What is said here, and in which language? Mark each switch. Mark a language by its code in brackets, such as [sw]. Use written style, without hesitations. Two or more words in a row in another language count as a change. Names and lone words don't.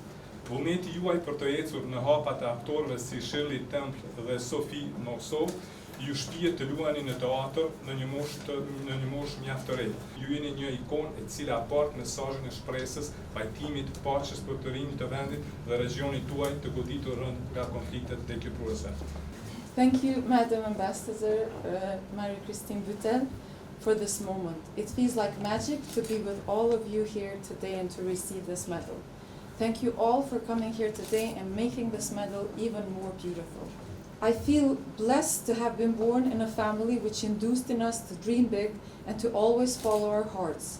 [sq] Vullneti juaj për të ecur në hapat e aktorëve si Shirley Temple dhe Sophie Marceau ju shpihet të luani në teatr në një moshë mjaft të re. Ju jeni një ikonë e cila apart mesazhin e shpresës, pajtimit, paqes për të rinjtë të vendit dhe regionit tuaj të goditur rënd nga konfliktet dekrypuese. [en] Thank you, Madam Ambassador Marie-Christine Butel, for this moment. It feels like magic to be with all of you here today and to receive this medal. Thank you all for coming here today and making this medal even more beautiful. I feel blessed to have been born in a family which induced in us to dream big and to always follow our hearts.